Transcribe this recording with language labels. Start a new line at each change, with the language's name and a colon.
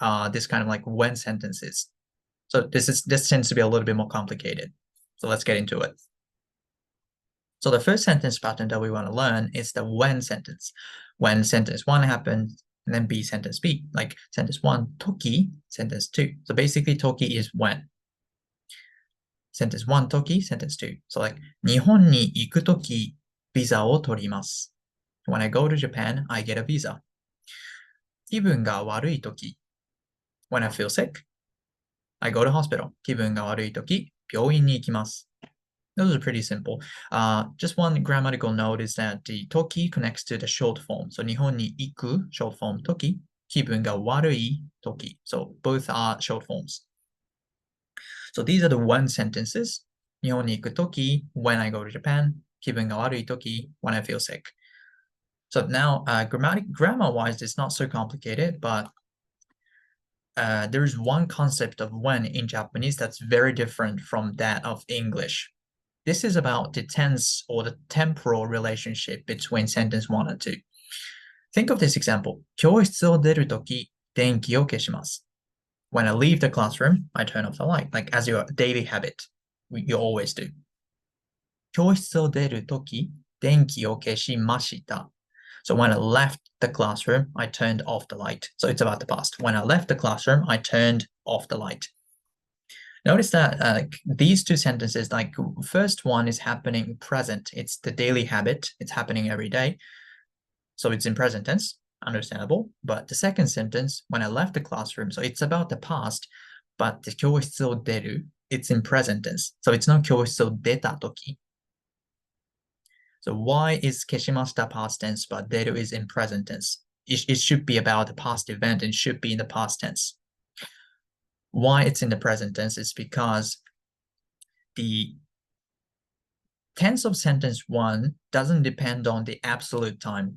English: This kind of like when sentences. So this tends to be a little bit more complicated. So let's get into it. So the first sentence pattern that we want to learn is the when sentence. When sentence one happens, and then B sentence B. Like sentence one, toki, sentence two. So basically toki is when. Sentence one, toki, sentence two. So like,
Japanese: 日本に行くとき、ビザを取ります。
English: When I go to Japan, I get a visa.
Japanese: 気分が悪いとき。
English: When I feel sick, I go to hospital.
Japanese: 気分が悪いとき、病院に行きます。
English: Those are pretty simple. Just one grammatical note is that the toki connects to the short form.
Japanese: So 日本に行く
English: short form
Japanese: toki, 気分が悪い toki.
English: So both are short forms. So these are the when sentences.
Japanese: 日本に行く時
English: when I go to Japan.
Japanese: 気分が悪い時
English: when I feel sick. So now grammar-wise, it's not so complicated, but there is one concept of when in Japanese that's very different from that of English. This is about the tense or the temporal relationship between sentence 1 and 2. Think of this example.
Japanese: 教室を出るとき、電気を消します.
English: When I leave the classroom, I turn off the light, like as your daily habit. You always do.
Japanese: 教室を出るとき、電気を消しました.
English: So when I left the classroom, I turned off the light. So it's about the past. When I left the classroom, I turned off the light. Notice that these two sentences, like first one is happening present. It's the daily habit. It's happening every day. So it's in present tense, understandable. But the second sentence, when I left the classroom, so it's about the past, but the
Japanese: 教室を出る,
English: it's in present tense. So it's not
Japanese: 教室を出たとき.
English: So why is 消しました past tense, but 出る is in present tense? It should be about the past event and should be in the past tense. Why it's in the present tense is because the tense of sentence one doesn't depend on the absolute time.